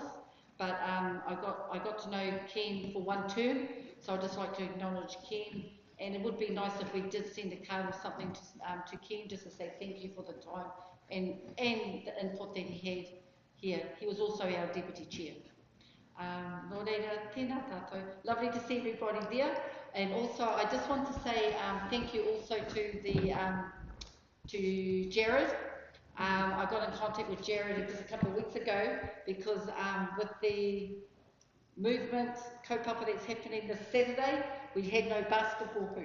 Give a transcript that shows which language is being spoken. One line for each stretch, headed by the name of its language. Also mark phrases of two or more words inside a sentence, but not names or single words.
English: But I got to know Ken for one term, so I'd just like to acknowledge Ken. And it would be nice if we did send a card or something to Ken, just to say thank you for the time and the input that he had here. He was also our deputy chair.
Māori: Nō reira, tēnā tātou.
English: Lovely to see everybody there. And also, I just want to say thank you also to Jared. I got in contact with Jared just a couple of weeks ago because with the movement kaupapa that's happening this Saturday, we had no basketball hoop.